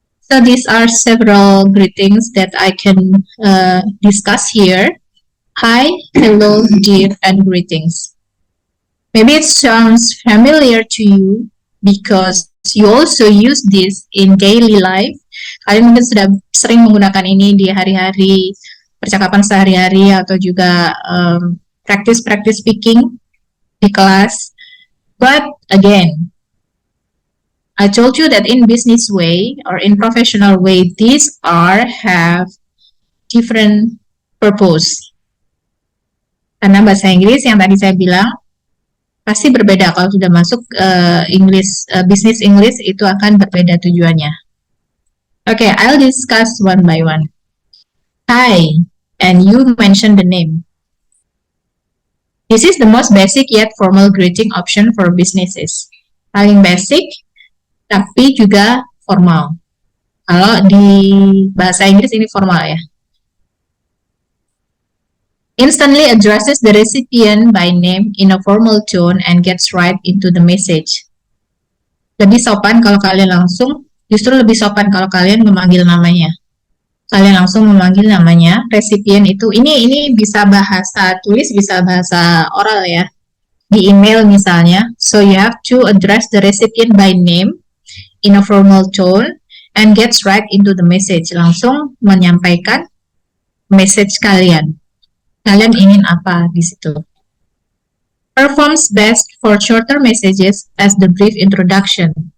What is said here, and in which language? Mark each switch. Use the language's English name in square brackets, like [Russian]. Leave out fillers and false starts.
[English] So these are several greetings that I can discuss here. Hi, hello, dear, and greetings. Maybe it sounds familiar to you because you also use this in daily life. [Indonesian] Kalian mungkin sudah sering menggunakan ini di hari-hari, percakapan sehari-hari, atau juga [English] practice speaking [Indonesian] di kelas. [English] But again, I told you that in business way or in professional way, these have different purpose. [Indonesian] Karena bahasa Inggris yang tadi saya bilang pasti berbeda kalau sudah masuk business English, itu akan berbeda tujuannya. [English] Okay, I'll discuss one by one. Hi, and you mention the name. This is the most basic yet formal greeting option for businesses. [Indonesian] Paling basic, tapi juga formal. Kalau di bahasa Inggris ini formal ya. [English] Instantly addresses the recipient by name in a formal tone and gets right into the message. [Indonesian] Lebih sopan kalau kalian langsung, justru lebih sopan kalau kalian memanggil namanya. Kalian langsung memanggil namanya, recipient itu, ini bisa bahasa tulis, bisa bahasa oral ya. Di email misalnya, [English] so you have to address the recipient by name in a formal tone and gets right into the message. [Indonesian] Langsung menyampaikan message kalian. Kalian ingin apa di situ? [English] Performs best for shorter messages as the brief introduction.